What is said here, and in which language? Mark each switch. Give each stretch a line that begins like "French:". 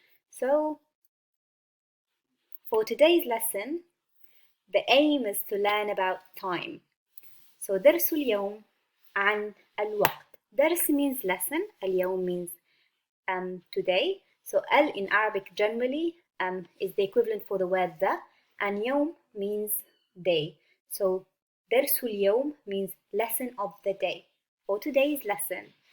English: So for today's lesson, the aim is to learn about time.
Arabic: So درس اليوم عن الوقت.
English: درس means lesson, اليوم means today. So al in Arabic generally is the equivalent for the word the, and يوم means day. So درس اليوم means lesson of the day, or today's lesson.